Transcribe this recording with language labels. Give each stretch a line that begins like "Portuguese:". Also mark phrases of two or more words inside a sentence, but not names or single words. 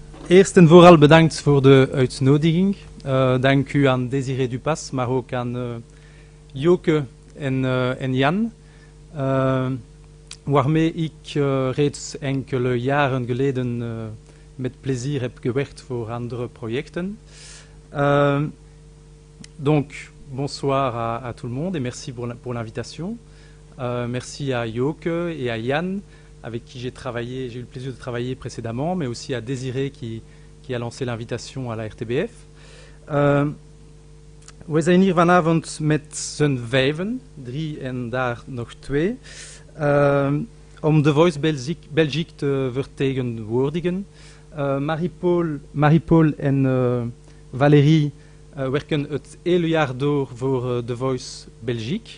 Dutch: Eerst en vooral bedankt voor de uitnodiging. Dank u aan Desiree Dupas, maar ook aan Joke en Jan, waarmee ik reeds enkele jaren geleden met plezier heb gewerkt voor andere projecten.
French: Donc, bonsoir à tout le monde et merci pour l'invitation. Merci à Joke et à Jan, avec qui j'ai eu le plaisir de travailler précédemment, mais aussi à Desiree qui a lancé l'invitation à la RTBF.
Dutch: We zijn hier vanavond met z'n vijven, 3 en daar nog 2, om The Voice Belgique te vertegenwoordigen. Marie-Paul en Valérie werken het hele jaar door voor The Voice Belgique.